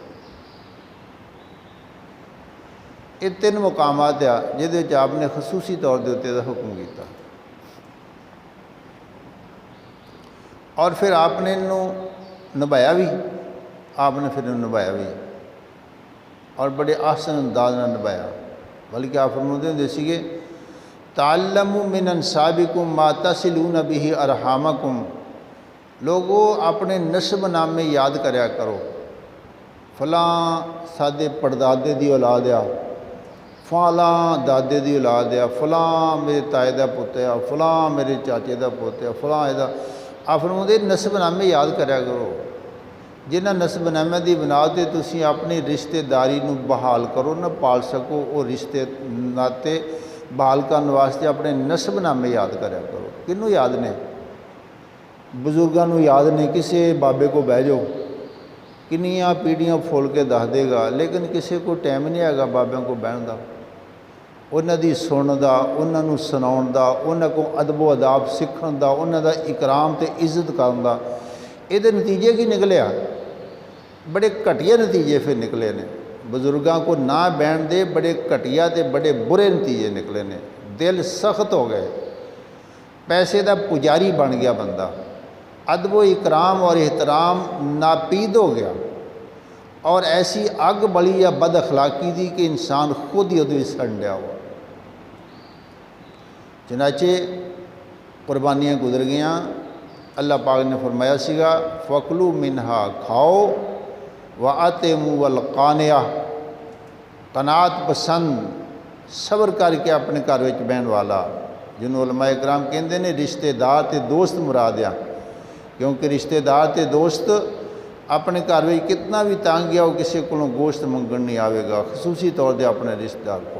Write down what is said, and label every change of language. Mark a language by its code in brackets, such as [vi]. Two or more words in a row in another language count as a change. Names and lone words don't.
[pa] یہ تین مقامات آ جہدے آپ نے خصوصی طور دے اتنے دا حکم کیتا، اور پھر آپ نے انہوں نبھایا بھی، آپ نے پھر انہوں نبھایا بھی اور بڑے احسن انداز نہ نبھایا۔ بلکہ آپ فرماتے ہوندے سیگے [ar] تعلموا من انسابکم ما تصلون به ارحامکم، [pa] لوگو اپنے نسب نامے یاد کریا کرو، فلاں سادے پردادے دی اولاد آ، فلاں دادے دی اولاد آ، فلاں میرے تائے دا پوت آ، فلاں میرے چاچے دا پوت آ، فلاں ادا۔ آپ فرماتے نسب نامے یاد کریا کرو، جنہ نسب نامے دی بنا تے تسی اپنی رشتہ داری نو بحال کرو نہ پال سکو، وہ رشتے ناتے بحال کرنے واسطے اپنے نسب نامے یاد کریا کرو۔ کنوں یاد نے؟ بزرگاں نو یاد نے، کسے بابے کو بہ جاؤ کنیاں پیڑیاں پھول کے دس دے گا، لیکن کسے کو ٹائم نہیں ہے گا بابیاں کو بہن دا، انہاں دی سن دا، انہاں نو سناؤن دا، انہاں کو ادب و اداب سکھن دا، انہاں دا اکرام تے عزت کرن دا۔ یہ نتیجے کی نکلے آ؟ بڑے گھٹیا نتیجے پھر نکلے نے، بزرگاں کو نہ بہن دے بڑے گھٹیا تے بڑے برے نتیجے نکلے نے، دل سخت ہو گئے، پیسے دا پجاری بن گیا بندہ، ادب و اکرام اور احترام ناپید ہو گیا، اور ایسی اگ بلی یا بد اخلاقی دی کہ انسان خود ہی ادھر سڑ لیا ہوا۔ چنانچہ قربانیاں گزر گیاں، اللہ پاک نے فرمایا سیگا [ar] فَكُلُوا مِنْهَا، [pa] کھاؤ، [ar] وَأَطْعِمُوا وَالْقَانِعَ، [pa] قناعت پسند صبر کر کے اپنے گھر وچ بہن والا، جنہوں علماء اکرام کہندے نے رشتہ دار تے دوست مراد آ، کیونکہ رشتہ دار تے دوست اپنے گھر وچ کتنا بھی تنگ گیا وہ کسی کو گوشت منگن نہیں آئے گا، خصوصی طور دے اپنے رشتہ دار کو۔